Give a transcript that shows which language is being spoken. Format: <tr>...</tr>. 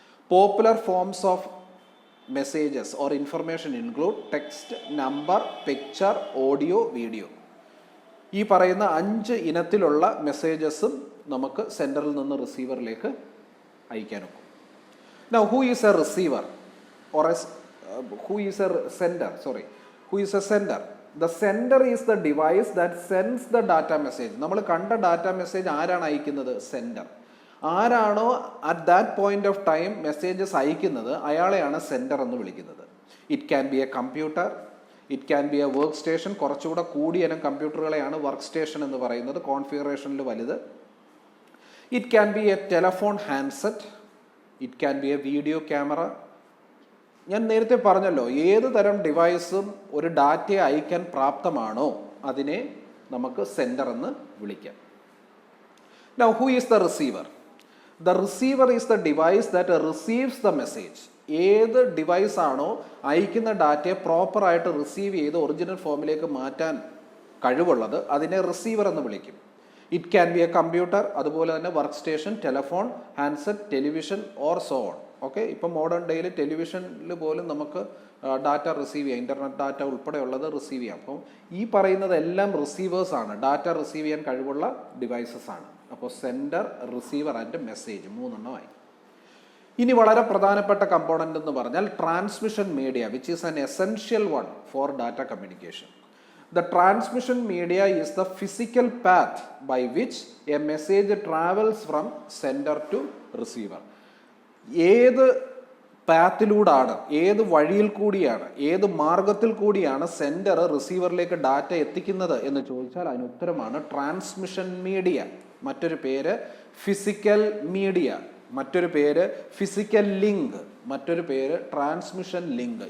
<en>Popular forms of messages or information include text, number, picture, audio, video.</en> <ml>ഈ പറയുന്ന 5 ഇനത്തിലുള്ള മെസ്സേജസും നമുക്ക് സെൻറ്ററിൽ നിന്ന് റിസീവറിലേക്ക് അയക്കാനൊക്കും.</ml> <en>Now, who is a receiver or who is a sender? Who is a sender? The sender is the device that sends the data message.</en> <ml>നമ്മൾ കണ്ട data message ആരാണ് അയക്കുന്നത്? Sender. ആരാണോ</ml> <en>at that point of time</en> <ml>messages അയക്കുന്നത് അയാളെയാണ് sender എന്ന് വിളിക്കുന്നത്.</ml> <en>It can be a computer, it can be a work station.</en> <ml>കുറച്ചുകൂടെ കൂടിയ ഇനം കമ്പ്യൂട്ടറുകളെയാണ് വർക്ക് സ്റ്റേഷൻ എന്ന് പറയുന്നത്, കോൺഫിഗറേഷനിൽ വലുത്.</ml> <en>It can be a telephone handset, it can be a video camera.</en> <ml>ഞാൻ നേരത്തെ പറഞ്ഞല്ലോ, ഏത് തരം ഡിവൈസും ഒരു ഡാറ്റയെ അയക്കാൻ പ്രാപ്തമാണോ അതിനെ നമുക്ക് സെൻഡർ എന്ന് വിളിക്കാം.</ml> <en>Now, who is the receiver? The receiver is the device that receives the message.</en> <ml>ഏത് ഡിവൈസ് ആണോ അയക്കുന്ന ഡാറ്റയെ പ്രോപ്പറായിട്ട് റിസീവ് ചെയ്ത് ഒറിജിനൽ ഫോമിലേക്ക് മാറ്റാൻ കഴിവുള്ളത് അതിനെ റിസീവർ എന്ന് വിളിക്കും.</ml> <en>it can be a computer,</en> <ml>അതുപോലെ തന്നെ</ml> <en>Work station, telephone, handset, television or so on.</en> <ml>Okay, ഇപ്പം മോഡേൺ ഡേയിൽ ടെലിവിഷനിൽ പോലും നമുക്ക് ഡാറ്റ റിസീവ് ചെയ്യാം, ഇൻ്റർനെറ്റ് ഡാറ്റ ഉൾപ്പെടെയുള്ളത് റിസീവ് ചെയ്യാം. അപ്പം ഈ പറയുന്നതെല്ലാം റിസീവേഴ്സാണ്, ഡാറ്റ റിസീവ് ചെയ്യാൻ കഴിവുള്ള ഡിവൈസസ് ആണ്. അപ്പോൾ സെൻഡർ, റിസീവർ ആൻഡ് മെസ്സേജ് 3 എണ്ണമായി. ഇനി വളരെ പ്രധാനപ്പെട്ട കമ്പോണൻ്റ് എന്ന് പറഞ്ഞാൽ transmission media,</ml> <en>Which is an essential one for data communication. The transmission media is the physical path by which a message travels from sender to receiver.</en> <ml>ഏത് പാത്തിലൂടാണ്, ഏത് വഴിയിൽ കൂടിയാണ്, ഏത് മാർഗത്തിൽ കൂടിയാണ് സെൻഡർ റിസീവറിലേക്ക് ഡാറ്റ എത്തിക്കുന്നത് എന്ന് ചോദിച്ചാൽ അതിന് ഉത്തരമാണ് ട്രാൻസ്മിഷൻ മീഡിയ. മറ്റൊരു പേര് ഫിസിക്കൽ മീഡിയ, മറ്റൊരു പേര് ഫിസിക്കൽ ലിങ്ക്, മറ്റൊരു പേര് ട്രാൻസ്മിഷൻ ലിങ്ക്.</ml>